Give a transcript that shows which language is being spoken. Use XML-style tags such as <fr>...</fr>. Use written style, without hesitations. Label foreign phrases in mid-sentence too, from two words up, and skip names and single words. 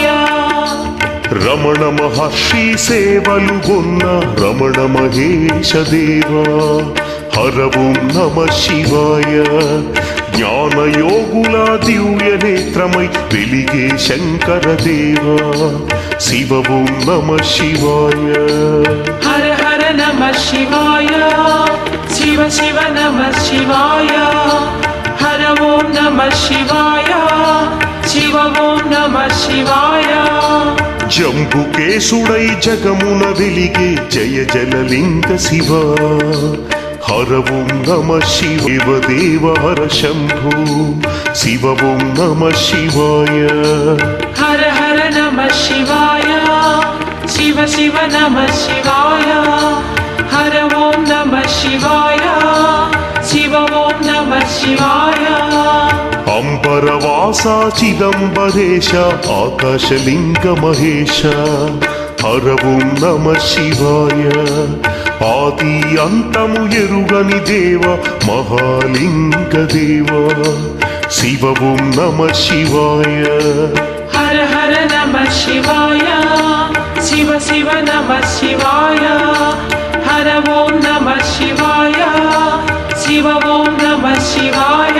<te>రమణ మహర్షి సేవలు గొన్న రమణ మహేశ దేవా</te> <sa>హర ఓం నమ శివాయ</sa> <te>జ్ఞానయోగుల దివ్య నేత్రమై వెలిగే శంకర దేవా</te> <sa>శివ ఓం నమ శివాయ హర హర నమ శివాయ శివ शिव शिव नमः शिवाय हर ओम नमः शिवाय शिव ओम नमः शिवाय</sa> <te>జంబుకేశుడై జగమున వెలిగే జయ జలలింగ శివ</te> <sa>హర ఓం నమ శివ దేవ హర శంభో శివ ఓం నమ శివాయ हर हर नमः शिवाय शिव शिव नमः शिवाय हर ओम नमः शिवाय शिव ओम नमः शिवाय</sa> <te>అంబరవాస చిదంబరేశ ఆకాశలింగ మహేశ</te> <sa>హర ఓం నమ శివాయ</sa> <te>ఆది అంతము ఎరుగని దేవ మహాలింగ దేవ</te> <sa>శివ ఓం నమ శివాయ हर हर नमः शिवाय शिव शिव नमः शिवाय हर ओम नमः शिवाय शिव ओम नमः शिवाय</sa>